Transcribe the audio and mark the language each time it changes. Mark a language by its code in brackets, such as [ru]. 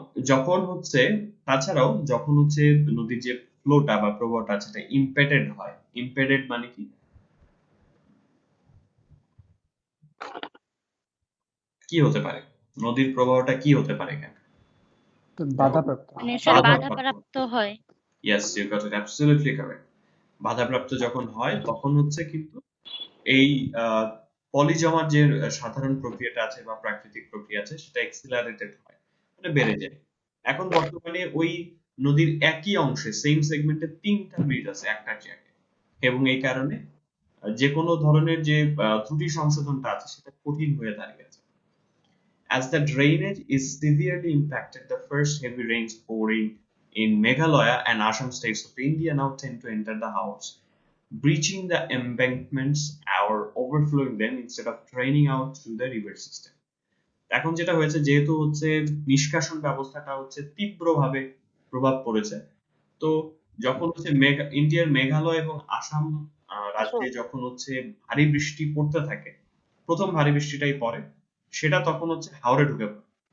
[bn] যখন হচ্ছে, তাছাড়াও যখন হচ্ছে নদীর যে ফ্লোটা বা প্রবাহটা আছে এটা ইম্পেডেড হয়। ইম্পেডেড মানে কি? কি হতে পারে নদীর প্রবাহটা, কি হতে পারে এখানে? বাধাপ্রাপ্ত। মানে বাধাপ্রাপ্ত হয়। [en] Yes, you got it absolutely correct. [bn] বাধাপ্রাপ্ত যখন হয় তখন হচ্ছে কিন্তু এই পলি জমার যে সাধারণ প্রক্রিয়াটা আছে বা প্রাকৃতিক প্রক্রিয়া আছে সেটা এক্সিলারেটেড হয়, মানে বেড়ে যায়। এখন বর্তমানে ওই নদীর একই অংশে সেম সেগমেন্টে 3টা ব্রিজ আছে একটার জায়গায়, এবং এই কারণে যে কোনো ধরনের যে ত্রুটি সংশোধনটা আছে সেটা কঠিন হয়ে দাঁড়িয়েছে। [en] As the drainage is severely impacted, the first heavy rains pouring in Meghalaya and Assam states of India now tend to enter the house, breaching the embankments or overflowing them instead of draining out through the river system. [bn] এখন যেটা হয়েছে, যেহেতু হচ্ছে নিষ্কাশন ব্যবস্থাটা হচ্ছে তীব্রভাবে প্রভাব পড়েছে, তো যখন হচ্ছে ইন্ডিয়ার মেঘালয় এবং আসাম রাজ্যে যখন হচ্ছে ভারী বৃষ্টি পড়তে থাকে, প্রথম ভারী বৃষ্টিটাই পড়ে, সেটা তখন হচ্ছে হাওড়ে ঢুকে পড়ে।